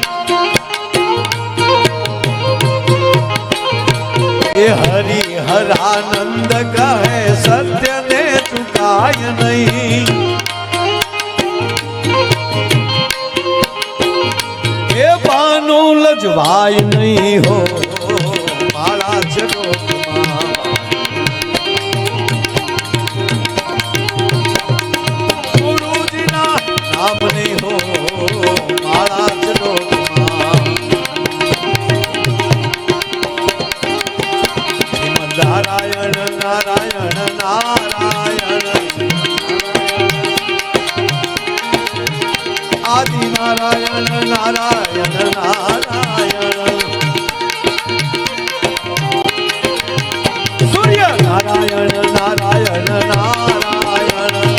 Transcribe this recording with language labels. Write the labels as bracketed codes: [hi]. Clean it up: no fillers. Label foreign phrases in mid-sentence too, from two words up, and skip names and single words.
[gu] એ હરિહરાનંદ કહે સત્ય ને ચુકાય નહીં. એ બાનું લજવાય નહીં હો માળા ચ ડોકમાં. નામની હો માળા ચ ડોકમાં. [sa] श्रीमद् नारायण नारायण नारायण आदि नारायण नारायण नारायण सूर्य नारायण नारायण नारायण.